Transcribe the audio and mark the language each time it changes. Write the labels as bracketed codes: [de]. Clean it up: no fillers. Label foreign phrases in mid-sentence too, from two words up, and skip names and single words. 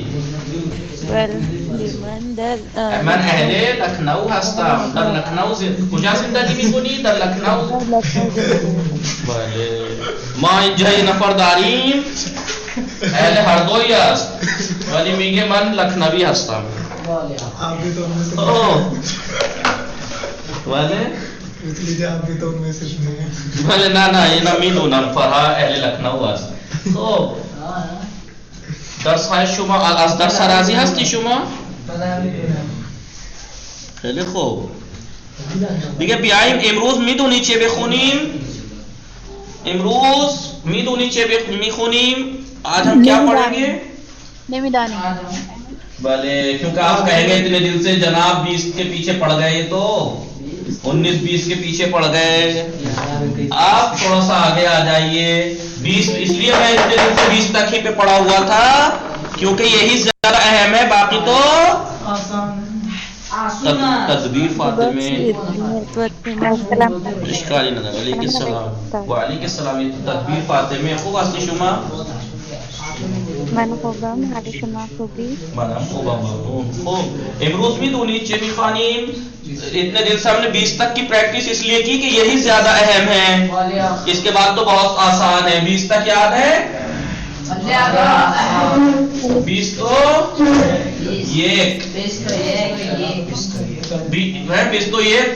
[fa] بله من من اهل لکنو هستم. در لکنو کجا زندگی میکنی؟ در لکنو. بله. ما اینجا یه نفر داریم اهل هر دوی است ولی میگه من لکنوی هستم. [ur] آپ بھی تو ان میں سے [fa] اوه. بله. [ur] پوچھ لیجیے آپ بھی تو ان میں سے نہیں. [fa] بله. نه اینا میدونم فرها اهل لکنو است. خب درس های شما از درس راضی هستی شما؟ خیلی خوب. دیگه بیایم امروز میدونی چه بخونیم؟ امروز میدونی چه میخونیم؟ [ur] آج ہم کیا پڑھیں گے؟ [fa] نمیدانی. [ur] بھلے کیونکہ آپ کہیں گے اتنے دل سے جناب 20 کے پیچھے پڑ گئے تو 19-20 کے پیچھے پڑ گئے. آپ تھوڑا سا آگے آ جائیے. 20 اس لیے میں اتنے دل سے 20 تک ہی پہ پڑا ہوا تھا کیونکہ یہی زیادہ اہم ہے. باقی تو تدبیر فاطمے اشکالی نظر. [ar] علیکم السلام. وعلیکم السلام. [fa] تدبیر فاطمه خوب هستی شما؟ من خوبم. حال شما خوبی؟ منم خوبم ممنون. خوب امروز میدونید چه میخوانیم؟ [ur] اتنے دن سے ہم نے 20 تک کی پریکٹس اس لیے کی کہ یہی زیادہ اہم ہے. اس کے بعد تو بہت آسان ہے. 20 تک یاد ہے؟ 20 تو ایک 20 تو ایک.